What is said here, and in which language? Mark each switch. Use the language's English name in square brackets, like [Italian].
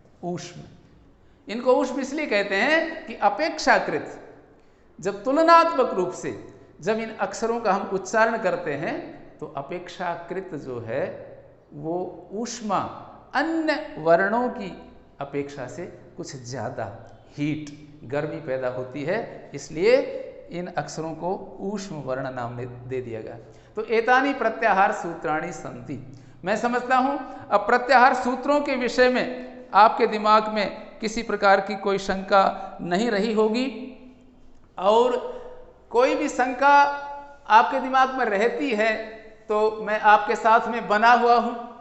[Hindi] ऊष्म, इनको ऊष्म इसलिए कहते हैं कि अपेक्षाकृत, जब तुलनात्मक रूप से जब इन अक्षरों का हम उच्चारण करते हैं तो अपेक्षाकृत जो है वो ऊष्मा अन्य वर्णों की अपेक्षा से कुछ ज़्यादा हीट, गर्मी पैदा होती है, इसलिए इन अक्षरों को ऊष्म वर्ण नाम दे दिया गया। [Sanskrit] तो एतानि प्रत्याहार सूत्राणि सन्ति। [Hindi] मैं समझता हूं अब प्रत्याहार सूत्रों के विषय में आपके दिमाग में किसी प्रकार की कोई शंका नहीं रही होगी, और कोई भी शंका आपके दिमाग में रहती है तो मैं आपके साथ में बना हुआ हूं।